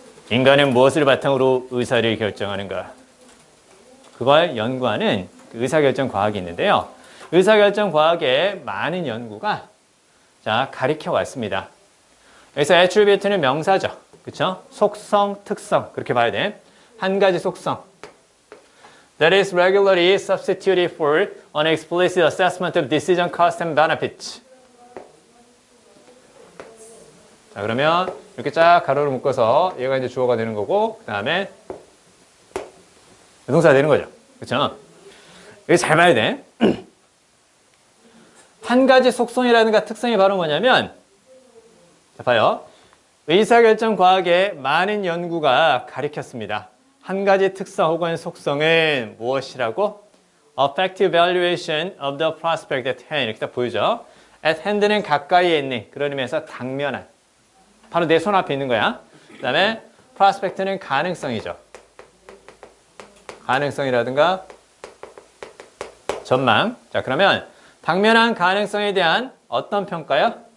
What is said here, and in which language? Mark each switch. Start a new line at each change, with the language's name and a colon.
Korean: 인간은 무엇을 바탕으로 의사를 결정하는가? 그걸 연구하는 의사결정 과학이 있는데요. 의사결정 과학의 많은 연구가 자, 가리켜 왔습니다. 여기서 attribute는 명사죠. 그쵸? 속성, 특성. 그렇게 봐야 돼. 한 가지 속성.
English: That is regularly substituted for an explicit assessment of decision cost and benefits.
Korean: 자, 그러면 이렇게 쫙 가로로 묶어서 얘가 이제 주어가 되는 거고, 그 다음에 동사가 되는 거죠. 그렇죠? 이거 잘 봐야 돼. 한 가지 속성이라든가 특성이 바로 뭐냐면, 자, 봐요. 의사결정 과학의 많은 연구가 가리켰습니다. 한 가지 특성 혹은 속성은 무엇이라고?
English: Effective evaluation of the prospect at hand.
Korean: 이렇게 딱 보이죠?
English: At hand
Korean: 는 가까이에 있는, 그런 의미에서 당면한. 바로 내 손 앞에 있는 거야. 그 다음에 prospect는 가능성이죠. 가능성이라든가 전망. 자, 그러면 당면한 가능성에 대한 어떤 평가요?